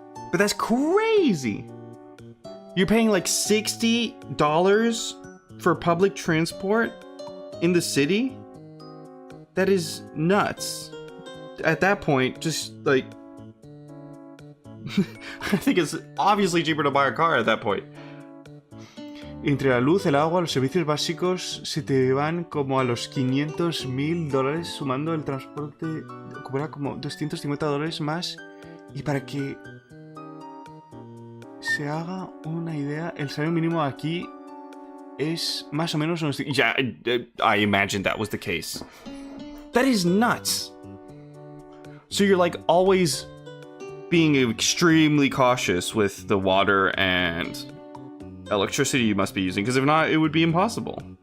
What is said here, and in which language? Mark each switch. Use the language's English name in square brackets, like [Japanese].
[English] But that's crazy! You're paying like $60 for public transport in the city? That is nuts. At that point, just like... I think it's obviously cheaper to buy a car at that point. [Spanish] Entre la luz, el agua, los servicios básicos se te van como a los $500,000 sumando el transporte, cobra como $250 más. Y para que se haga una idea, el salario mínimo aquí es más o menos unos... [English] Yeah, I imagined that was the case. That is nuts. So you're like always being extremely cautious with the water and electricity you must be using, because if not, it would be impossible.